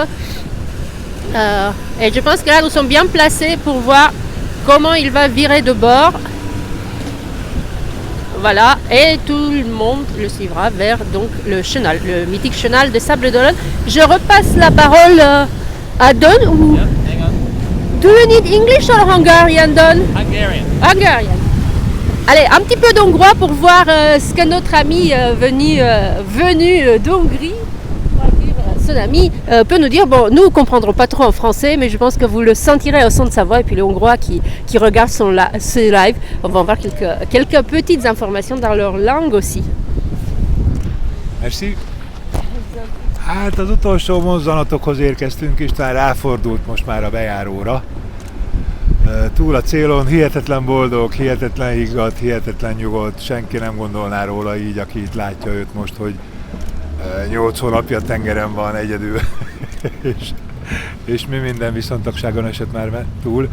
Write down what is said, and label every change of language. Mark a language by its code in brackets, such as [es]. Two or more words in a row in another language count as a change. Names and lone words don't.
[fr] Et je pense que là nous sommes bien placés pour voir comment il va virer de bord. Voilà, et tout le monde le suivra vers donc le chenal, le mythique chenal de Sables d'Olonne. Je repasse la parole à Don. [en] Do you need English or Hungarian, Don? Hungarian. Hungarian. [fr] Allez, un petit peu d'hongrois pour voir ce que notre ami venu d'Hongrie, son ami, peut nous dire. Bon, nous ne comprendrons pas trop en français, mais je pense que vous le sentirez au son de sa voix. Et puis les Hongrois qui regardent ce live, on va en voir quelques petites informations dans leur langue aussi. Merci. [hu] Hát az utolsó mozzanatokhoz érkeztünk, István ráfordult most már a bejáróra. Túl a célon, hihetetlen boldog, hihetetlen higgadt, hihetetlen nyugodt, senki nem gondolná róla így, aki itt látja őt most, hogy 8 hónapja tengeren van egyedül, és mi minden viszontagságon esett már túl.